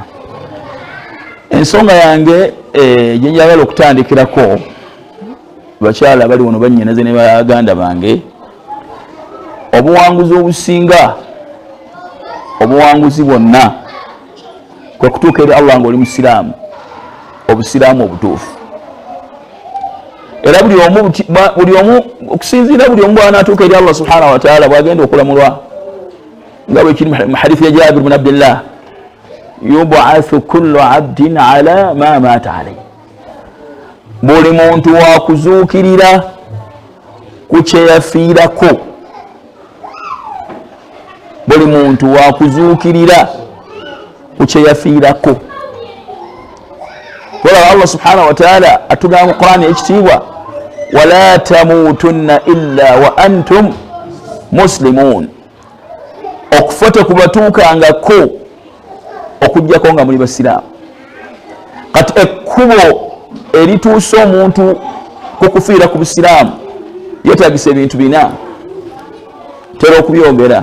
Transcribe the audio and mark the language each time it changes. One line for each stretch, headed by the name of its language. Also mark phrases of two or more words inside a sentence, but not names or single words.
Ganda: Ensonga yange gye njagala okutandikirako, bakyala bali wano bannyinaze ne baganda bange, obuwanguzi obusinga obuwanguzi bwonna kwe kutuuka eri Allah ng'oli musiraamu, obusiraamu obutuufu. Era buli omu okusinziira buli omu bw'anaatuuka eri Allah
Arabic: سبحانه وتعالى
Ganda: bw'agenda okulamulwa nga bwe kiri mu hadithi ya Jaabir bin Abdillah,
Arabic: يبعث كل عبد على ما مات عليه.
Ganda: Buli muntu wakuzuukirira ku kye yafiirako. Buli muntu wakuzuukirira ku kye yafiirako. Wala Allah
Arabic: سبحانه وتعالى
Ganda: atugamba mu Qur'ani ekitiibwa,
Arabic: ولا تموتن إلا وأنتم مسلمون.
Ganda: Okufa tekubatuukangako okuggyako nga muli basiraamu. Kati ekkubo erituusa omuntu kukufiira ku busiraamu yeetagisa ebintu bina, tera okubyogera.